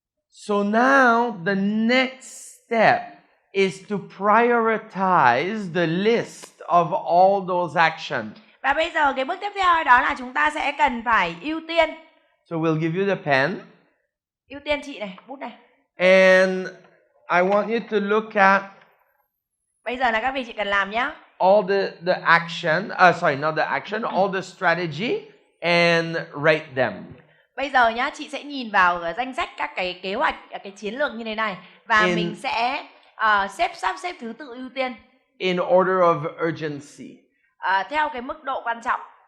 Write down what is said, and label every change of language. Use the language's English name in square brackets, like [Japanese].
[English] So now the next step is to prioritize the list of all those actions. [Vietnamese] Và bây giờ cái bước tiếp theo đó là chúng ta sẽ cần phải ưu tiên. [English] So we'll give you the pen. [Vietnamese] Ưu tiên chị này, bút này. [English] And I want you to look at [Vietnamese] Bây giờ là các vị chị cần làm nhé. [English] all the action, not the action, all the strategy and rate them. [Vietnamese] Bây giờ nhá, chị sẽ nhìn vào danh sách các cái kế hoạch, cái chiến lược như thế này. Và mình sẽ sắp xếp thứ tự ưu tiên. [English] In order of urgency. [Vietnamese] Theo cái mức độ quan trọng.